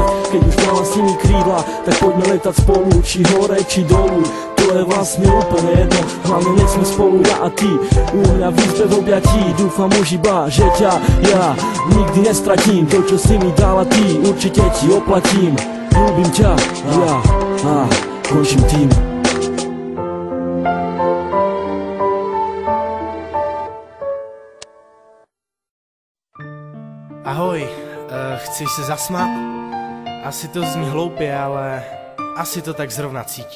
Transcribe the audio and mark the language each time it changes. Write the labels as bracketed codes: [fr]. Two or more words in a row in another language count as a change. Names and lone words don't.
[sk] Keď už dala si mi krídla, tak poďme letať spolu, či hore, či dolu, to je vlastne úplne jedno, hlavne nech sme spolu ja a ty, u mňa v izbe v objatí. Dúfam už iba, že ťa ja nikdy nestratím, to čo si mi dala ty, určite ti oplatím. Ľúbim ťa, ja a končím tým. [cs] Ahoj, chceš se zasmát? Asi to zní hloupě, ale asi to tak zrovna cítím.